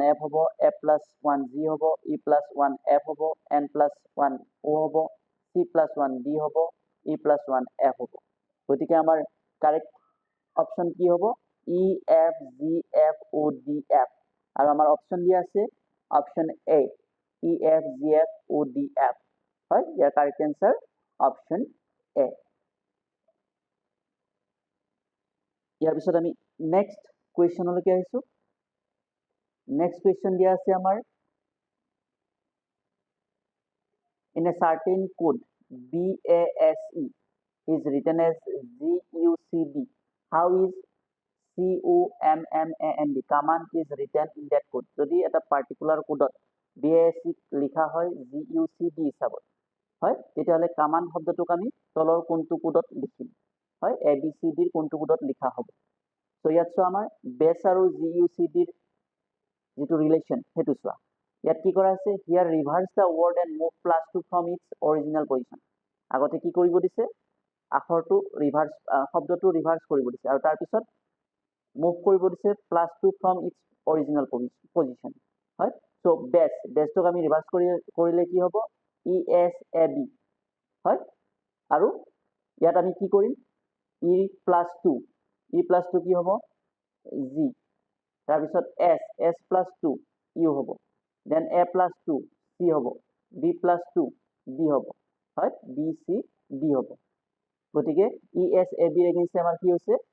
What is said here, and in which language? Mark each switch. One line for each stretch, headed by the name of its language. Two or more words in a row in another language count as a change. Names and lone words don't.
Assamese: F হ'ব F+1 G হ'ব E+1 F হ'ব N+1 O হ'ব C+1 D হ'ব E+1 F হ'ব গতিকে আমাৰ
English: correct option
Assamese: কি হ'ব E F G F O D F আৰু আমাৰ অপশ্যন দিয়া আছে অপশ্যন A E F G F O D F হয় ইয়াৰ
English: correct answer option
Assamese: A ইয়াৰ পিছত আমি নেক্সট কুৱেশ্যনলৈকে আহিছো
English: next question
Assamese: দিয়া আছে আমাৰ
English: in a certain code BASE is written as GUCD how is COMMAND command is written in that code
Assamese: যদি এটা পার্টিকুলার কোডত BASE লিখা হয় GUCD হিসাবত হয় তেতিয়াহলে কামান শব্দটোক আমি তলৰ কোনটো কোডত লিখিম হয় ABCD ৰ কোনটো কোডত লিখা হ'ব সো ইয়াত চোৱা আমাৰ বেস আৰু GUCD ৰ যেটো ৰিলেশন হেতু চোৱা ইয়াত কি কৰা আছে
English: here reverse the word and move +2 from its original position আগতে কি কৰিব দিছে আখৰটো ৰিভাৰ্স শব্দটো ৰিভাৰ্স কৰিব দিছে আৰু
Assamese: তাৰ পিছত মুভ কৰিব দিছে
English: +2 from its original position
Assamese: হয় সো বেসটোক আমি ৰিভাৰ্স কৰিলে কি হ'ব ESAB হয় আৰু ইয়াত আমি কি কৰিম E+2 E+2 কি হ'ব G তাৰ পিছত S+2 U হ'ব দেন A+2 C হ'ব B+2 D হ'ব হয় B C D হ'ব গতিকে ESAB ৰ এগেইনষ্ট আমাৰ কি হৈছে